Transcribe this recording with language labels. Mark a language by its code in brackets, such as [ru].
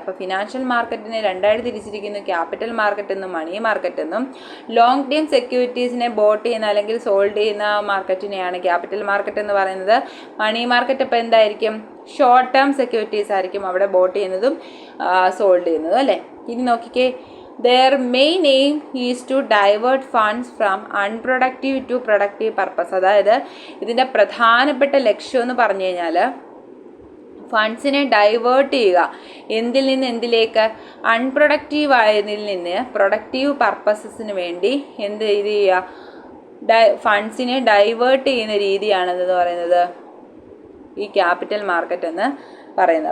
[ml] അപ്പോൾ ഫിനാൻഷ്യൽ മാർക്കറ്റിനെ രണ്ടായിട്ട് തിരിച്ചിരിക്കുന്നു, ക്യാപിറ്റൽ മാർക്കറ്റ് എന്നും മണി മാർക്കറ്റ് എന്നും. ലോങ് ടൈം സെക്യൂരിറ്റീസിനെ ബോട്ട് ചെയ്യുന്ന അല്ലെങ്കിൽ സോൾഡ് ചെയ്യുന്ന മാർക്കറ്റിനെയാണ് ക്യാപിറ്റൽ മാർക്കറ്റ് എന്ന് പറയുന്നത്. മണി മാർക്കറ്റ് അപ്പോൾ എന്തായിരിക്കും? ഷോർട്ട് ടേം സെക്യൂരിറ്റീസ് ആയിരിക്കും അവിടെ ബോട്ട് ചെയ്യുന്നതും സോൾഡ് ചെയ്യുന്നതും അല്ലേ? ഇനി നോക്കിക്കേ, [en] their main aim is to divert funds from unproductive to productive purpose. [ml] അതായത് ഇതിൻ്റെ പ്രധാനപ്പെട്ട ലക്ഷ്യം എന്ന് പറഞ്ഞു കഴിഞ്ഞാൽ ഫണ്ട്സിനെ ഡൈവേർട്ട് ചെയ്യുക. എന്തിൽ നിന്ന് എന്തിലേക്ക്? അൺപ്രൊഡക്റ്റീവ് ആയതിൽ നിന്ന് പ്രൊഡക്റ്റീവ് പർപ്പസസിന് വേണ്ടി എന്ത് ചെയ്യുക? ഫണ്ട്സിനെ ഡൈവേർട്ട് ചെയ്യുന്ന രീതിയാണെന്ന് പറയുന്നത് ഈ ക്യാപിറ്റൽ മാർക്കറ്റ് എന്ന് പറയുന്നത്.